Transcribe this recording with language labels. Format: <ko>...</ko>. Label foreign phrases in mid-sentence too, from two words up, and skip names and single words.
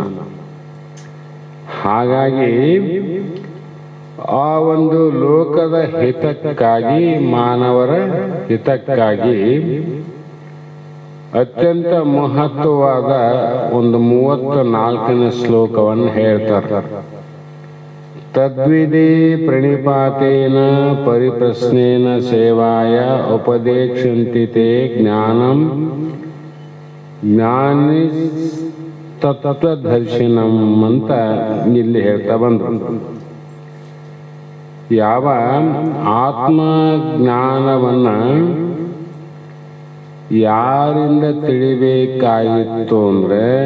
<kn>ಹಾಗಾಗಿ ಆ ಒಂದು ಲೋಕದ ಹಿತಕ್ಕಾಗಿ, ಮಾನವರ ಹಿತಕ್ಕಾಗಿ ಅತ್ಯಂತ ಮಹತ್ವವಾದ ಒಂದು 34ನೇ ಶ್ಲೋಕವನ್ನು ಹೇಳ್ತಾರೆ.</kn> <sa>ತದ್ವಿಧಿ ಪ್ರಣಿಪಾತೇನ ಪರಿಪ್ರಶ್ನೇನ ಸೇವಾಯ ಉಪದೇಕ್ಷಂತಿ ತೇ ಜ್ಞಾನಂ ಜ್ಞಾನಿ ತತ್ವದರ್ಶಿನಂ</sa> <kn>ಅಂತ ಇಲ್ಲಿ ಹೇಳ್ತಾ ಬಂದ್ರು. ಯಾವ ಆತ್ಮಜ್ಞಾನವನ್ನ ಯಾರಿಂದ ತಿಳಿಬೇಕಾಗಿತ್ತು ಅಂದ್ರೆ</kn>